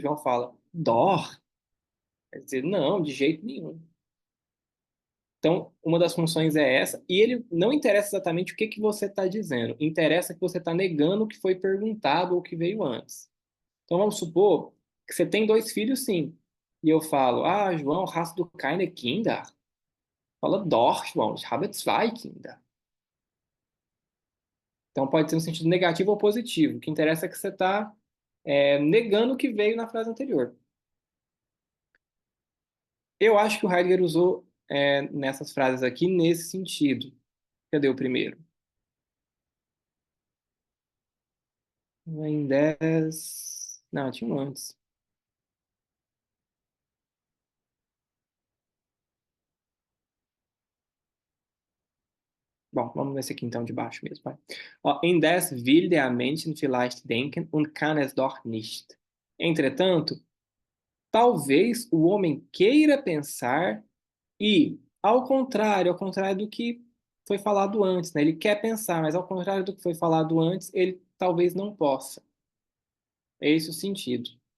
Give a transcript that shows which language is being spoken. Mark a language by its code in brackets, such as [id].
[pt] João fala: Dor. Quer dizer, não, de jeito nenhum. Então, uma das funções é essa, e ele não interessa exatamente o que que você está dizendo, interessa que você está negando o que foi perguntado ou o que veio antes. Então, vamos supor que você tem dois filhos, sim. E eu falo: [de] João, hast du keine Kinder? [pt] Fala: [de] Doch, João, ich habe zwei Kinder. [pt] Então pode ser no sentido negativo ou positivo. O que interessa é que você está negando o que veio na frase anterior. Eu acho que o Heidegger usou nessas frases aqui nesse sentido. Cadê o primeiro? Em 10. Não, tinha um antes. Bom, vamos nesse aqui então de baixo mesmo. Vai. [de] Ó, indes will der Menschen vielleicht denken und kann es doch nicht. [pt] Entretanto, talvez o homem queira pensar e, ao contrário do que foi falado antes, né? Ele quer pensar, mas ao contrário do que foi falado antes, ele talvez não possa. É esse o sentido.